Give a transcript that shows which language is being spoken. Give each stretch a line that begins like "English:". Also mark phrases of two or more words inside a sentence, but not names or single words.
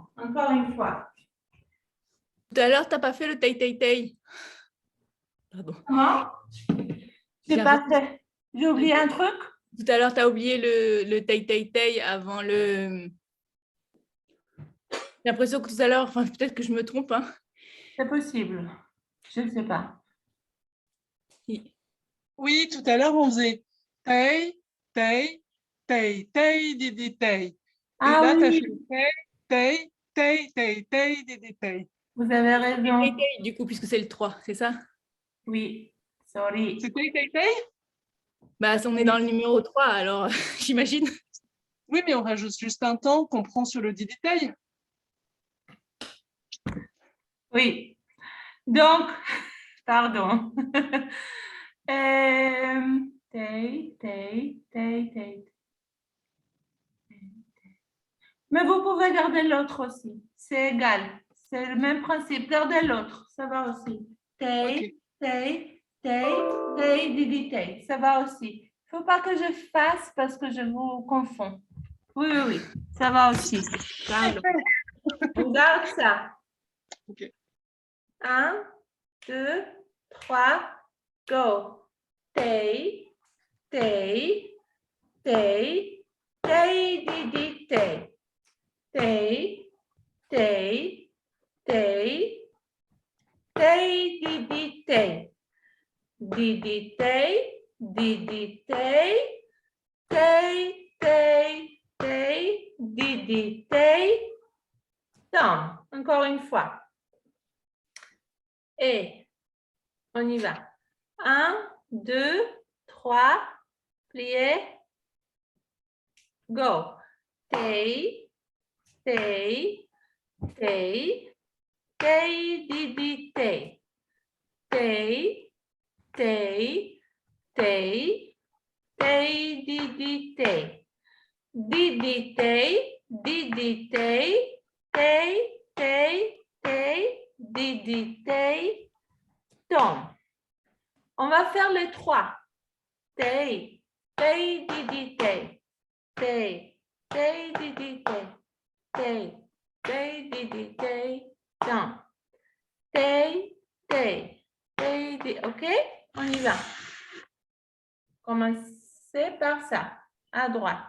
French: Encore une fois. Tout à l'heure, tu n'as pas fait le tei. Pardon. Comment? J'ai pas fait. J'ai oublié un truc? Tout à l'heure, tu as oublié le tei avant le... J'ai l'impression que tout à l'heure, enfin peut-être que je me trompe, hein. C'est possible. Je ne sais pas. Oui, tout à l'heure, on faisait tei, tei, tei, tei, di, tei. Et Ah là, tu as oui, fait tei, tei, tei, tei, di, tei. vous avez raison. Tei, du coup, puisque c'est le 3, c'est ça? Oui, sorry. C'est tei, tei, tei? Bah, on est dans le numéro 3, alors j'imagine. Oui, mais on rajoute juste un temps qu'on prend sur le di, tei. Oui. Donc, pardon. Tei, tei, tei, tei. Mais vous pouvez garder l'autre aussi. C'est égal. C'est le même principe. Gardez l'autre. Ça va aussi. Tei, tei, tei, tei, di, tei. Ça va aussi. Il ne faut pas que je fasse parce que je vous confonds. Oui. Ça va aussi. Pardon. On garde ça. Ok. 1, 2, 3, go. Tei, tei, tei, tei, di, tei. Tei, tei, tei, tei, di, tei. didi, tei, didi, tei, tei, tei, tei, didi, tei, tom. Encore une fois. Et on y va. 1, 2, 3, plié, go. Tei, tei, tei, tei, didi, tei. Tei, tei, tei, tei, didi, tei. Didi, tei, didi, tei, tei, tei, tei, didi, tei, tom. On va faire les 3. Tei, tei, didi, tei. Tei, tei, didi, tei. Tei, tei, didi, tei, tom. Tei, tei, tei, didi. OK? On y va. Commencez par ça, à droite.